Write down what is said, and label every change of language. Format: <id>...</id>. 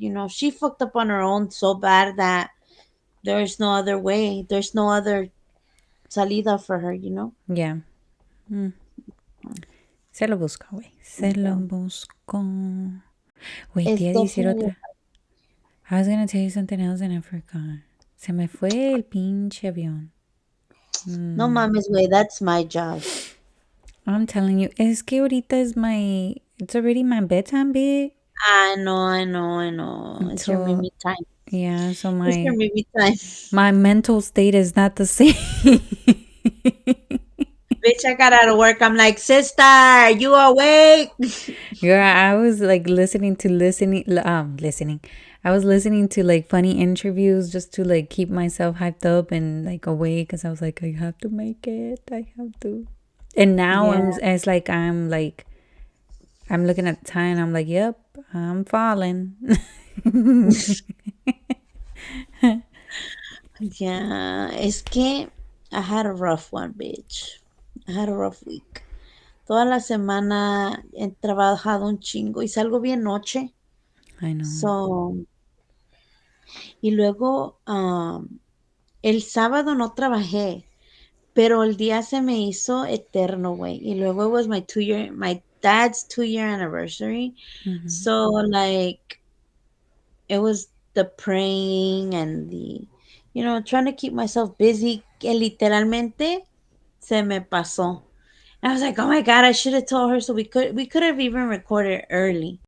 <en>She fucked up on her own so bad that there's no other way. There's no other salida for her. Yeah.</en> <es>Se lo buscó, güey. Se lo buscó.</es> <en>Wait,</en> <es>te</es> <en>It's</en> <es>iba a decir</es> <en>definitely</en> <es>otra.</es> <en>I was gonna tell you something else and I forgot.</en> <es>Se me fue el pinche avión. no mames,</es> <en>way. That's my job. I'm telling you,</en> <es>es que ahorita es</es> <en>it's already my bedtime, babe. I know, I know, I know. It's your Mimi time. yeah, so It's your Mimi time. my mental state is not the same. Bitch, I got out of work. I'm like, sister, you awake? Yeah, I was like listening. I was listening to like funny interviews just to like keep myself hyped up and like awake because I was like, I have to make it. I have to. And now Yeah, I'm looking at the time. I'm like, yep, I'm falling. yeah.</en> <es>Es que</es> <en>I had a rough one, bitch. I had a rough week.</en> <es>Toda la semana he trabajado un chingo y salgo bien noche.</es> <en>I know. So,</en> <es>y luego, el sábado no trabajé. Pero el día se me hizo eterno, güey. Y luego</es> <en>it was my dad's 2-year anniversary. So like it was the praying and trying to keep myself busy</en> <es>que literalmente se me pasó.</es> <en>And I was like, oh my God, I should have told her so we could have even recorded early.</en>